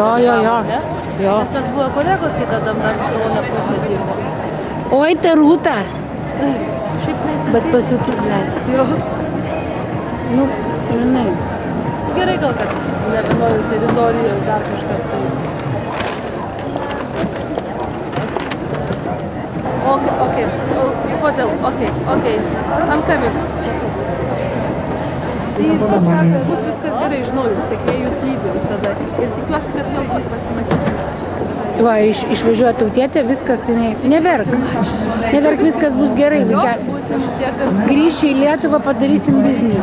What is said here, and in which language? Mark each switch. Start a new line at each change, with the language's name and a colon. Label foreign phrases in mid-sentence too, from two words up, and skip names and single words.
Lithuanian: Nes mes buvo kolegos, kai tada dar salone pusę dirbo. Oi, Rūta. Šiaip Bet pasukit, blėt. Jo. Nu, žinai. Gerai gal, kad ne vienoje teritorijoje dar kažkas tai.
English: Okay. Hotel, okay. I'm coming.
Lithuanian: Tai jis pats sako, bus viskas gerai, žinau, jūs sekėjus lydi visada. Ir tikiuosi, kad vėl pasimatyti. Va, išvažiuoja tautietė, viskas, neverk. Neverk, viskas bus gerai. Grįši į Lietuvą, padarysim biznis.